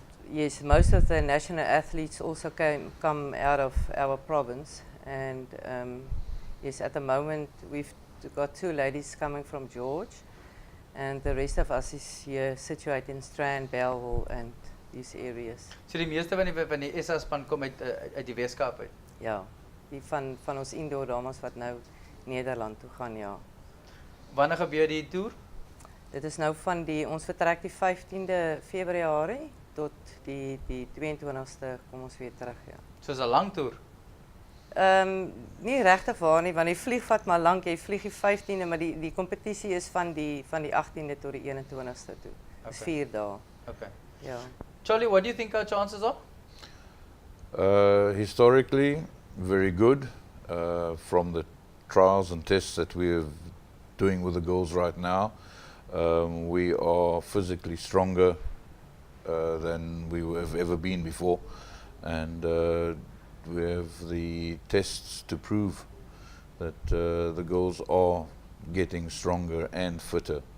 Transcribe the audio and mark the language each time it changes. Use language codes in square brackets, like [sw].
[en] yes, most of the national athletes also come out of our province, and yes, at the moment we've got 2 ladies coming from George, and the rest of us is here situated in Strand, Bellville and these areas. [af] So die meeste van die SA span kom uit die Weskaap uit. Ja, die van ons indoor dames wat nou Nederland toe gaan, ja. Wanneer gebeur die toer? Dit is nou van ons vertrek die 15de Februarie tot die 22ste kom ons weer terug, ja. So is 'n lang toer. Nie regtig waar nie, want die vlieg vat maar lank, jy vlieg die 15de, maar die kompetisie is van die 18de tot die 21ste toe. Dis 4 dae. [en] Okay. [af] Ja. [en] Charlie, what do you think our chances are? Historically, very good. From the trials and tests that we're doing with the girls right now, we are physically stronger than we have ever been before, and we have the tests to prove that the girls are getting stronger and fitter.